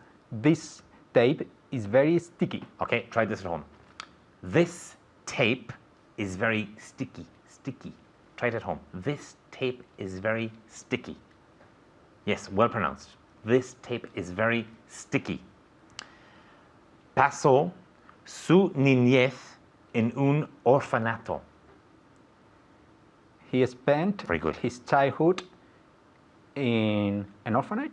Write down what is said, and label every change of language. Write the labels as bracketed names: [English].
[English] This tape is very sticky. Okay, try this at home. This tape is very sticky. Sticky. Try it at home. This tape is very sticky. Yes, well pronounced. This tape is very sticky. [Spanish] Pasó su niñez en un orfanato. [English] He spent Very good. his childhood in an orphanage.